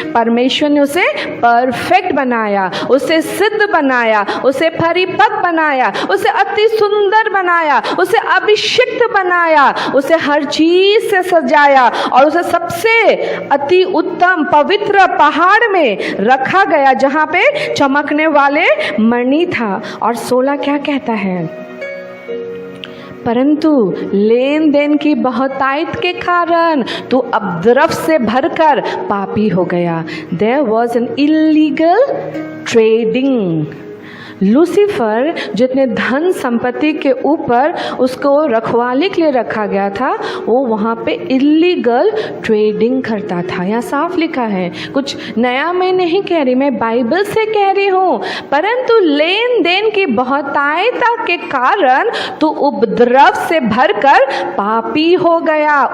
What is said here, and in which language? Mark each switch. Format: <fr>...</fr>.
<hi>परमेश्वर ने उसे परफेक्ट बनाया, उसे सिद्ध बनाया, उसे परिपक्व बनाया, उसे अति सुंदर बनाया, उसे अभिषिक्त बनाया, उसे हर चीज से सजाया और उसे सबसे अति उत्तम पवित्र पहाड़ में रखा गया जहाँ पे चमकने वाले मणि था। और 16 क्या कहता है? परंतु लेन देन की बहुतायत के कारण तू उपद्रव से भरकर पापी हो गया।</hi> <en>There was an illegal trading।</en> <hi>Lucifer जितने धन संपत्ति के ऊपर उसको रखवाली के लिए रखा गया था, वो वहाँ पे इलीगल ट्रेडिंग करता था। यहाँ साफ लिखा है, कुछ नया मैं नहीं कह रही, मैं बाइबल से कह रही हूँ। परंतु लेन देन की बहुतायता के कारण तू उपद्रव से भरकर पापी हो गया।</hi>